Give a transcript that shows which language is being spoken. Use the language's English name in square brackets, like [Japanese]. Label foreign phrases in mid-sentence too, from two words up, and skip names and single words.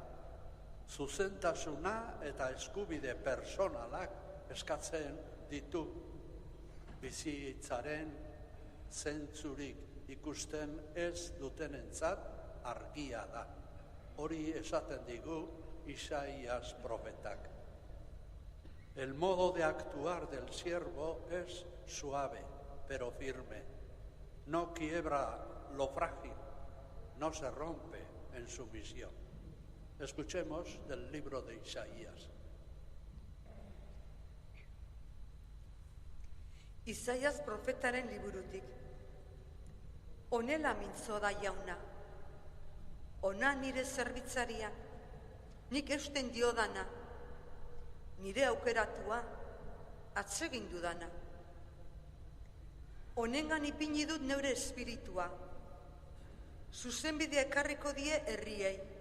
[Basque] Zuzentasuna eta eskubide personalak eskatzen ditu. Bizitzaren zentzurik ikusten ez dutenentzat argia da. Hori esaten digu Isaías profetak. [Spanish] El modo de actuar del siervo es suave, pero firme. No quiebra lo frágil, no se rompe en su misión. Escuchemos del libro de Isaías. [Basque] Isaías profetaren liburutik. Honela mintzo da jauna. Ona nire zerbitzaria, nik eusten diodana, nire aukeratua, atsegin dudana. Honengan ipini dut neure espiritua, zuzenbidea ekarriko die herriei.